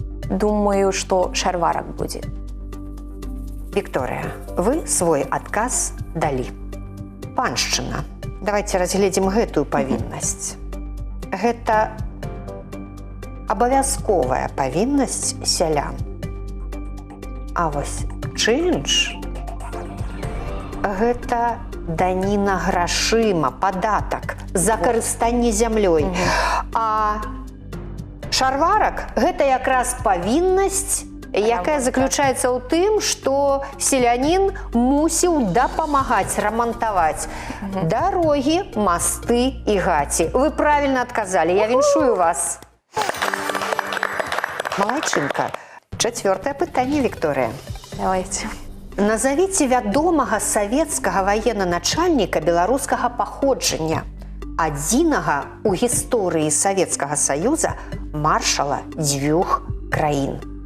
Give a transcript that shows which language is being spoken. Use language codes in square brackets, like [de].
[ru] Думаю, что шарварак будет. [be] Вікторыя, вы свой адказ далі. Паншчына. Давайте разгледзім гэтую павіннасць. Гэта абавязковая павіннасць сялян. А вось чынш – гэта даніна грашыма, падатак за карыстанне зямлёй. А шарварак – гэта якраз павіннасць, якая заключаецца ў тым, што селянін мусіў дапамагаць рамантаваць дарогі, масты і гаці. Вы правільна адказалі, я віншую вас. Малайчынка. Чацвёртае пытанне, Вікторыя. Давайте. Назавіце вядомага савецкага военнаначальніка беларускага паходжання, адзінага ў гісторыі Савецкага Саюза маршала дзвюх краін.